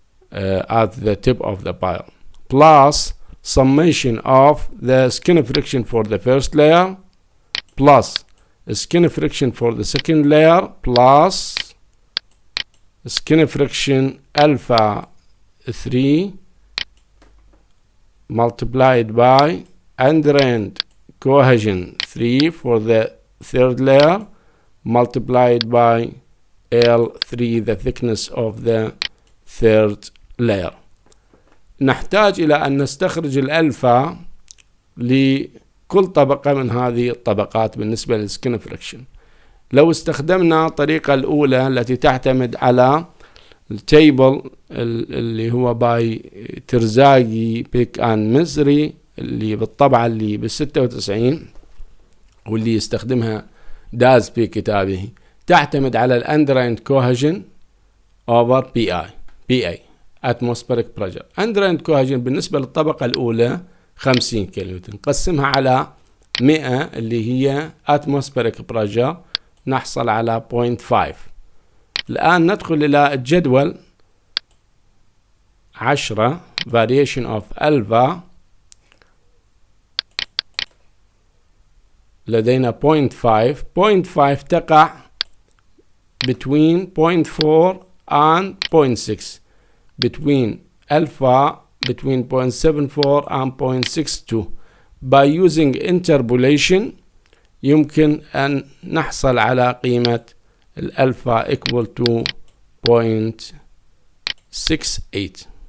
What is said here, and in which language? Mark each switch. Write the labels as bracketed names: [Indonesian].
[English] at the tip of the pile, plus summation of the skin friction for the first layer, plus skin friction for the second layer, plus skin friction alpha 3 multiplied by end-drain cohesion 3 for the third layer, multiplied by L3, the thickness of the third layer. [Arabic] نحتاج إلى أن نستخرج الألفا لكل طبقة من هذه الطبقات بالنسبة للسكين فريكشن. لو استخدمنا الطريقة الأولى التي تعتمد على التيبل اللي هو باي ترزاقي بيك آن مزري اللي بالطبعة اللي بال96 واللي يستخدمها داز في كتابه، تعتمد على الاندريند كوهجن اوفر بي اي atmospheric pressure. اندريند كوهجن بالنسبة للطبقة الأولى 50 كيلونيوتن، نقسمها على 100 اللي هي atmospheric pressure، نحصل على 0.5. الآن ندخل إلى الجدول 10 [English] variation of alpha، [Arabic] لدينا 0.5 تقع [English] between 0.4 and 0.6، between alpha between 0.74 and 0.62. by using interpolation [Arabic] يمكن أن نحصل على قيمة الألفا [English] equal to 0.68.